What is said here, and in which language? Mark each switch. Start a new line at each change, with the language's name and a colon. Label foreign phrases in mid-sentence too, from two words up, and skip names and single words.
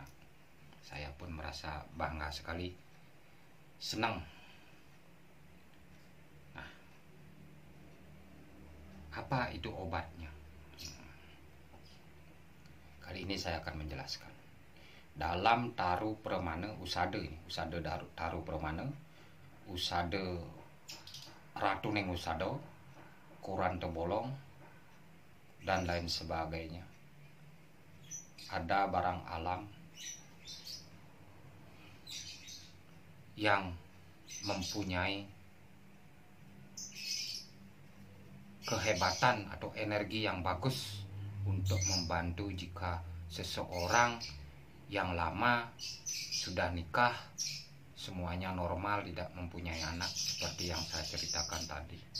Indonesian: Saya pun merasa bangga sekali, senang. Nah, apa itu obatnya? Kali ini saya akan menjelaskan. Dalam Taru Pramana, usade Taru Pramana, usade Ratu Ning Usado, Kuran Tebolong, dan lain sebagainya. Ada barang alam yang mempunyai kehebatan atau energi yang bagus untuk membantu jika seseorang yang lama sudah nikah, semuanya normal, tidak mempunyai anak seperti yang saya ceritakan tadi.